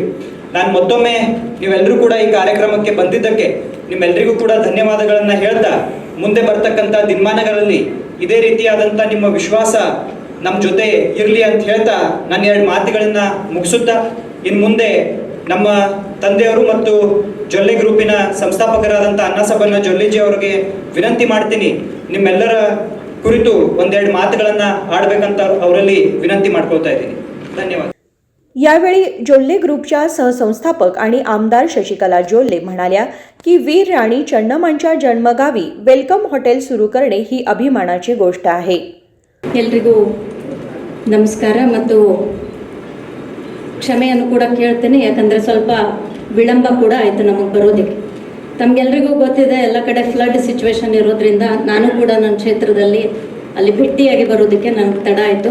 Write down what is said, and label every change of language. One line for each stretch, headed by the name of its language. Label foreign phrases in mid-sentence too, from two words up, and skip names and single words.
Kannada: ನಾನು ಮತ್ತೊಮ್ಮೆ ನೀವೆಲ್ಲರೂ ಕೂಡ ಈ ಕಾರ್ಯಕ್ರಮಕ್ಕೆ ಬಂದಿದ್ದಕ್ಕೆ ನಿಮ್ಮೆಲ್ಲರಿಗೂ ಕೂಡ ಧನ್ಯವಾದಗಳನ್ನು ಹೇಳ್ತಾ, ಮುಂದೆ ಬರ್ತಕ್ಕಂಥ ದಿನಮಾನಗಳಲ್ಲಿ ಇದೇ ರೀತಿಯಾದಂಥ ನಿಮ್ಮ ವಿಶ್ವಾಸ ನಮ್ಮ ಜೊತೆ ಇರಲಿ ಅಂತ ಹೇಳ್ತಾ ನಾನು 2 ಮಾತುಗಳನ್ನು ಮುಗಿಸುತ್ತಾ, ಇನ್ನು ಮುಂದೆ ನಮ್ಮ ತಂದೆಯವರು ಮತ್ತು ಜೊಲ್ಲೆ ಗ್ರೂಪಿನ ಸಂಸ್ಥಾಪಕರಾದಂಥ ಅನ್ನಸಬನ್ನ ಜೊಲ್ಲೆಜಿ ಅವರಿಗೆ ವಿನಂತಿ ಮಾಡ್ತೀನಿ, ನಿಮ್ಮೆಲ್ಲರ ಕುರಿತು 1-2 ಮಾತುಗಳನ್ನು ಆಡಬೇಕಂತ ಅವರಲ್ಲಿ विनंती ಮಾಡ್ಕೊಳ್ತಾ ಇದ್ದೀನಿ. ಧನ್ಯವಾದ.
Marathi: यावेळी जोल्ले ग्रुपच्या सहसंस्थापक आणि आमदार शशिकला जोल्ले म्हणाल्या की वीर राणी चन्नम्मांच्या जन्मगावी वेलकम हॉटेल सुरू करणे ही अभिमानाची गोष्ट आहे.
Kannada: ಎಲ್ರಿಗೂ ನಮಸ್ಕಾರ ಮತ್ತು ಕ್ಷಮೆಯನ್ನು ಕೂಡ ಕೇಳ್ತೇನೆ, ಯಾಕಂದರೆ ಸ್ವಲ್ಪ ವಿಳಂಬ ಕೂಡ ಆಯಿತು ನಮಗೆ ಬರೋದಕ್ಕೆ. ತಮಗೆಲ್ರಿಗೂ ಗೊತ್ತಿದೆ, ಎಲ್ಲ ಕಡೆ
English: flood situation
Kannada: ಇರೋದ್ರಿಂದ ನಾನು ಕೂಡ ನನ್ನ ಕ್ಷೇತ್ರದಲ್ಲಿ ಅಲ್ಲಿ ಭೇಟಿಯಾಗಿ ಬರೋದಕ್ಕೆ ನನಗೆ ತಡ ಆಯಿತು.